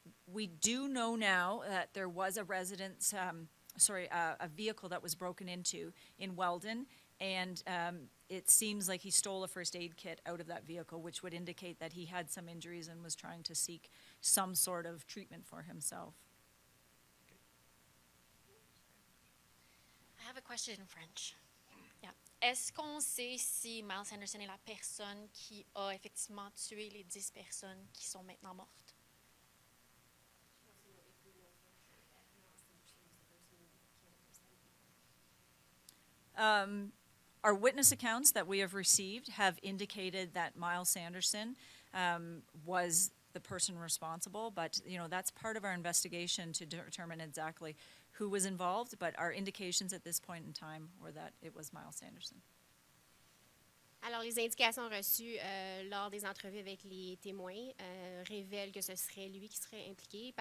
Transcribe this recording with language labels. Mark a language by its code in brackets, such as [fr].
[en] We do know now that there was a residence, a vehicle that was broken into in Weldon, and it seems like he stole a first aid kit out of that vehicle, which would indicate that he had some injuries and was trying to seek some sort of treatment for himself. I have a question in French. Yeah. [fr] Est-ce qu'on sait si Myles Sanderson est la personne qui a effectivement tué les 10 personnes qui sont maintenant mortes? [en] Our witness accounts that we have received have indicated that Myles Sanderson was the person responsible, but that's part of our investigation to determine exactly who was involved, but our indications at this point in time were that it was Myles Sanderson. [fr] Alors, les indications reçues lors des entrevues avec les témoins révèlent que ce serait lui qui serait impliqué.